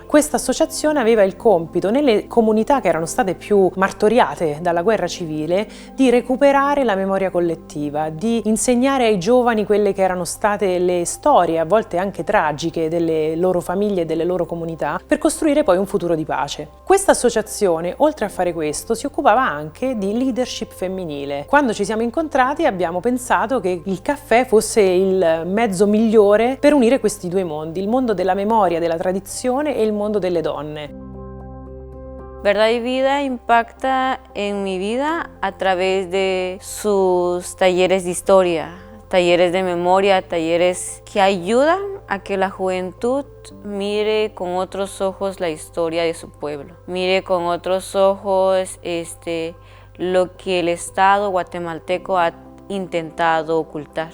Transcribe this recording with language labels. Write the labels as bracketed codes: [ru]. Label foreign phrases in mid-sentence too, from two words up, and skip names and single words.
[it] Questa associazione aveva il compito nelle comunità che erano state più martoriate dalla guerra civile di recuperare la memoria collettiva, di insegnare ai giovani quelle che erano state le storie, a volte anche tragiche, delle loro famiglie e delle loro comunità, per costruire poi un futuro di pace. Questa associazione, oltre a fare questo, si occupava anche di leadership femminile. Quando ci siamo incontrati abbiamo pensato che il caffè fosse il mezzo migliore per unire questi due mondi, il mondo della memoria, della tradizione e il mondo delle donne. [es] Verdad y Vida impacta en mi vida a través de sus talleres de historia, talleres de memoria, talleres que ayudan a que la juventud mire con otros ojos la historia de su pueblo, mire con otros ojos lo que el Estado guatemalteco ha intentado ocultar.